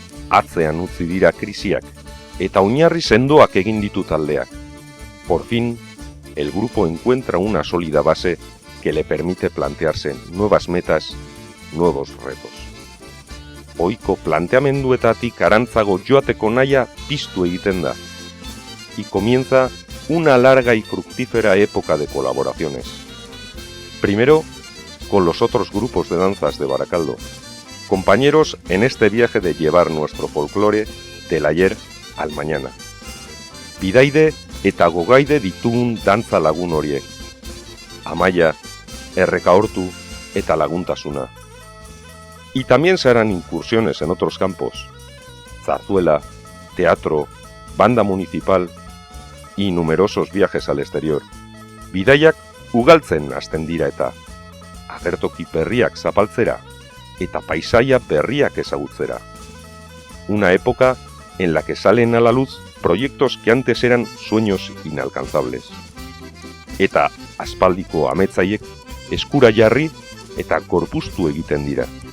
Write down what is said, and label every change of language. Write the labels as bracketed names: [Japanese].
[Basque] atzean utzi dira krisiak, eta oinarri sendoak egin ditu taldeak. [Spanish] Por fin, el grupo encuentra una sólida base que le permite plantearse nuevas metas, nuevos retos. [Basque] Ohiko planteamenduetatik arantzago joateko nahia piztu egiten da, [Spanish] y comienza una larga y fructífera época de colaboraciones. Primero, con los otros grupos de danzas de Barakaldo, compañeros en este viaje de llevar nuestro folclore del ayer al mañana. [Basque] Bidaide eta gogaide ditugun dantza lagun horiek. Amaia, errekaortu eta laguntasuna. [Spanish] Y también se harán incursiones en otros campos. Zarzuela, teatro, banda municipal y numerosos viajes al exterior. [Basque] Bidaiak ugaltzen hasten dira eta agertoki berriak zapaltzera eta paisaia berriak ezagutzera. [Spanish] Una época en la que salen a la luz proyectos que antes eran sueños inalcanzables. [Basque] Eta aspaldiko ametzaiek eskura jarri eta gorpuztu egiten dira.